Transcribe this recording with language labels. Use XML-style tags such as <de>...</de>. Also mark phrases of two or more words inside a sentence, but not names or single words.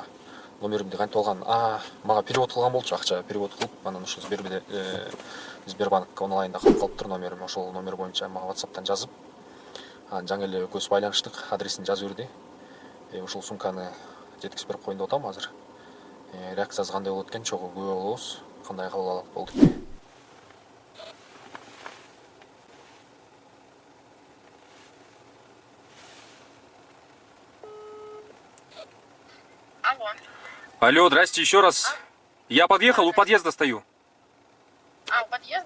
<ky>Номеримди кантип алган? Мага перевод кылган болчу, акча перевод кылып, анан ошол Сбербанк онлайнда калып калыптыр номерим. Ошол номер боюнча мага WhatsApp'тан жазып, жаңы эле экөөбүз байланыштык, адресин жазып берди. Ушул сумканы жеткизип берип коеюн деп атам азыр. Реакциясы кандай болот экен, чогуу күбө болобуз. Кандай кабыл алат болдук.</ky> <ru>Алло. Алло, здрасте еще раз. Я подъехал, у подъезда стою. У подъезда?</ru>